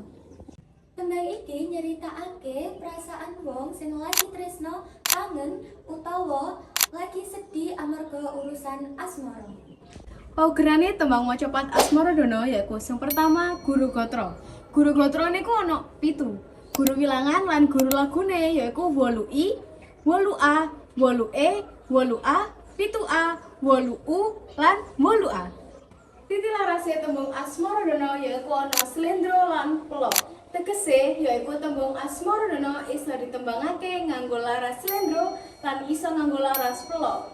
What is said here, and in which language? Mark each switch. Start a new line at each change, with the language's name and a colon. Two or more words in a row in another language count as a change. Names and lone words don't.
Javanese: Tembang iki nyeritakake perasaan wong sing lagi tresna, kangen utawa lagi sedih amarga urusan asmara. Paugerane tembang macapat Asmaradana yaiku sing pertama guru gatra. Guru gatra niku ana 7. Guru wilangan lan guru lagune yaiku 8I, 8A, 8E, 8A, 7A, 8U lan 8A. Titilarase tembung Asmaradana yaiku ana slendro lan pelo. Tegese yaiku tembung Asmaradana isa ditembangake nganggo laras slendro lan isa nganggo laras pelo.